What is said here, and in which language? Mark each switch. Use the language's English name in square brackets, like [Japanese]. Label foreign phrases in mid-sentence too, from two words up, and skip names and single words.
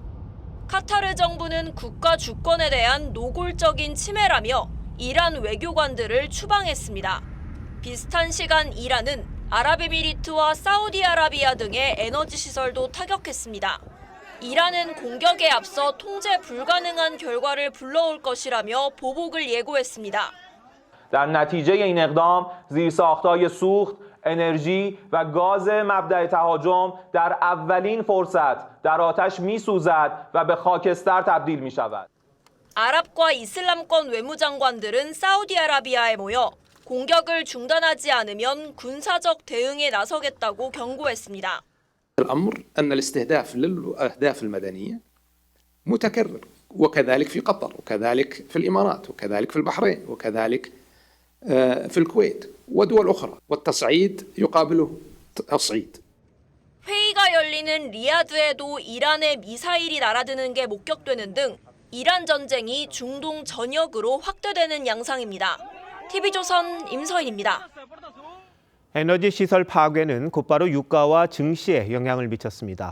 [Korean] 카타르 정부는 국가 주권에 대한 노골적인 침해라며 이란 외교관들을 추방했습니다. 비슷한 시간 이란은 아랍에미리트와 사우디아라비아 등의 에너지 시설도 타격했습니다. 이란은 공격에 앞서 통제 불가능한 결과를 불러올 것이라며 보복을 예고했습니다. [Persian] در نتیجه این اقدام زیرساخت‌های سوخت، انرژی و گاز مبدأ تهاجم در اولین فرصت در آتش می‌سوزد و به خاکستر تبدیل می‌شود. [Korean] 아랍과 이슬람권 외무장관들은 사우디아라비아에 모여 공격을 중단하지 않으면 군사적 대응에 나서겠다고 경고했습니다. [Arabic] الأمر أن الاستهداف للأهداف المدنية متكرر وكذلك في قطر وكذلك في الإمارات وكذلك في البحرين وكذلك في الكويت ودول أخرى والتصعيد يقابله تصعيد. [Korean] 회의가 열리는 리야드에도 이란의 미사일이 날아드는 게 목격되는 등 이란 전쟁이 중동 전역으로 확대되는 양상입니다. TV조선 임서인입니다. 에너지 시설 파괴는 곧바로 유가와 증시에 영향을 미쳤습니다.